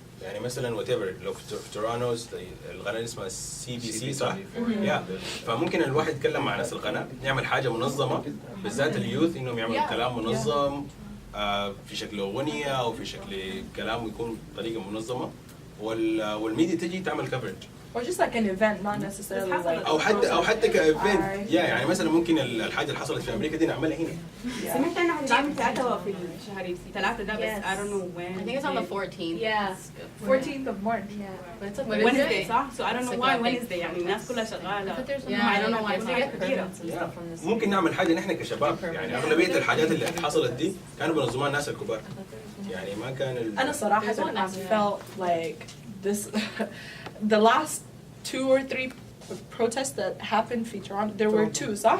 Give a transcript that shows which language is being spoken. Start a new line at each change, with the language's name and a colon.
Arabic: يعني مثلا whatever لو في تورونتو القناة اسمها CBC صح؟ فممكن الواحد يتكلم مع ناس القناة يعمل حاجة منظمة بالذات اليوث إنهم يعملوا كلام منظم في شكل أغنية أو في شكل كلام يكون بطريقة منظمة والميديا تجي تعمل coverage.
English: Or just like an event, not necessarily like.
Arabic: أو حتى كإيفنت يعني مثلا ممكن الحاجة اللي حصلت في أمريكا دي نعملها هنا. سمعت أنا هنعمل ثلاثة في الشهر 3 ده بس I don't know when.
English: I think it's on the 14th. Yeah. 14th of March. Yeah. But it's a Wednesday صح؟ So I don't know why Wednesday يعني الناس كلها شغالة. Yeah, I don't know why it's
Arabic: not. ممكن نعمل حاجة نحن كشباب يعني أغلبية الحاجات اللي حصلت دي كانوا بينظموها الناس الكبار. يعني ما كان.
English: أنا صراحة I felt like this. The last 2 or 3 protests that happened in Toronto, there were 2, صح?